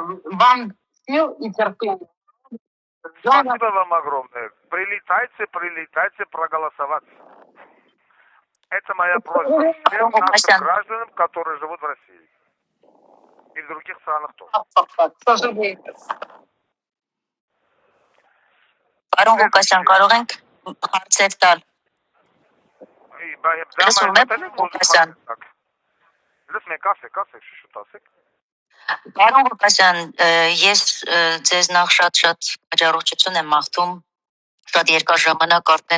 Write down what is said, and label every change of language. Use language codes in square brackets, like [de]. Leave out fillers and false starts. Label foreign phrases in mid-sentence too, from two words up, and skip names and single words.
[ru] Вам сил и терпения. Спасибо вам огромное. Прилетайте проголосовать. Это моя просьба всем нашим гражданам, которые живут в России. И в других странах тоже. К сожалению. [hy] Պարոն Ղուկասյան, կարող ենք հարցեր տալ։ Պարոն Ղուկասյան, ես ձեզ նախ շատ հաջողություն եմ մաղթում, շատ երկար ժամանակ արդեն